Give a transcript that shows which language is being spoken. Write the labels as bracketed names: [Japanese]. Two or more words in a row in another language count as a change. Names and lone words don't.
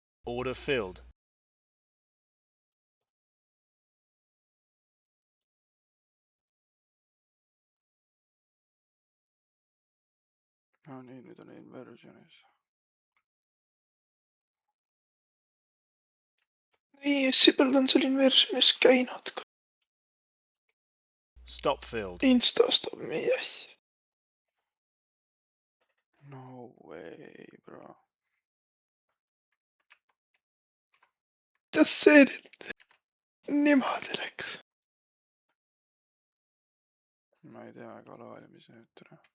[English] Order filled. [Estonian] No nii, nüüd on inversionis. ES-i peal on seal inversionis käinud. [English] Stop filled. [Estonian] Insta ostab meie asja. [English] No way, bro. [Estonian] Kuidas see nüüd niimoodi läks? Ma ei tea, ega ole valimisi nüüd tere.